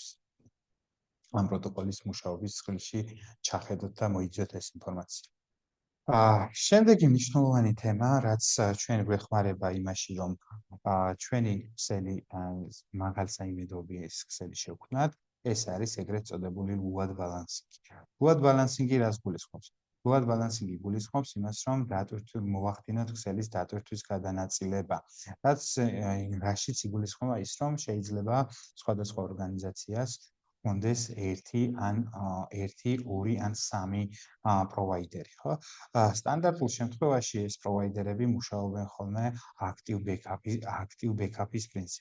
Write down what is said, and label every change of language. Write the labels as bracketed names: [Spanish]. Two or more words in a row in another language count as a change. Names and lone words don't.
[Georgian] ამ პროტოკოლის მუშაობის ცხრილში ჩახედოთ და მოიძიოთ ეს ინფორმაცია. შემდეგი მნიშვნელოვანი თემა, რაც ჩვენ გვეხმარება იმაში, რომ ჩვენი ქსელი მაღალ საიმედოობის ქსელი შევქმნათ, ეს არის ეგრეთ წოდებული [English] load balancing. Load balancing [Georgian] რას გულისხმობს? [English] Load balancing [Georgian] გულისხმობს იმას, რომ მოვახდინოთ ქსელის დატვირთვის გადანაწილება. რაც რაშიც იგულისხმება ის, რომ შეიძლება სხვადასხვა ორგანიზაციას ჰქონდეს 1 ან 1, 2 ან 3 პროვაიდერი, ხო? სტანდარტულ შემთხვევაში ეს პროვაიდერები მუშაობენ ხოლმე [English] active backup- [Georgian] ის პრინციპით.